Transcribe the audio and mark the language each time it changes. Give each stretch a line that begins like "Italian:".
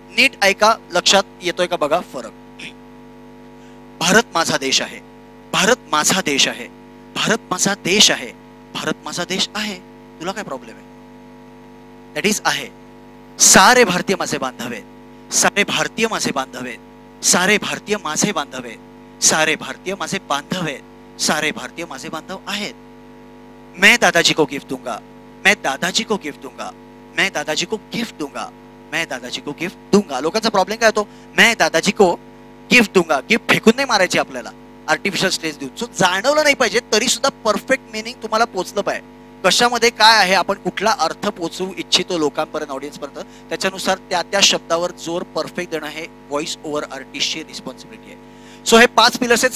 Marathi: नीट ऐका, लक्षात येतोय का बघा फरक. भारत माझा देश आहे, भारत माझा देश आहे, भारत माझा देश आहे, भारत माझा देश आहे. तुला काय प्रॉब्लेम आहे? दॅट इज आहे. सारे भारतीय माझे बांधव आहेत, सारे भारतीय माझे बांधव आहेत, सारे भारतीय माझे बांधव आहेत, सारे भारतीय माझे बांधव आहेत, सारे भारतीय माझे बांधव आहेत.
Hindi: मैं दादाजी को गिफ्ट दूंगा, मैं दादाजी को गिफ्ट दूंगा, मैं दादाजी को गिफ्ट दूंगा, मैं दादाजी को गिफ्ट दूंगा.
Marathi: लोकांचा प्रॉब्लेम काय होतो?
Hindi: मैं दादाजी को गिफ्ट दूंगा.
Marathi: गिफ्ट फेकून नाही मारायची आपल्याला, आर्टिफिशियल स्ट्रेस देऊन. सो जाणवलं नाही पाहिजे, तरी सुद्धा परफेक्ट मिनिंग तुम्हाला पोहोचलं पाहिजे. कशामध्ये काय आहे, आपण कुठला अर्थ पोहोचवू इच्छितो लोकांपर्यंत, ऑडियन्स पर्यंत, त्याच्यानुसार त्या शब्दावर जोर परफेक्ट देणं हे व्हॉइस ओव्हर आर्टिस्टची रिस्पॉन्सिबिलिटी आहे. सो हे 5 पिलर्स आहेत.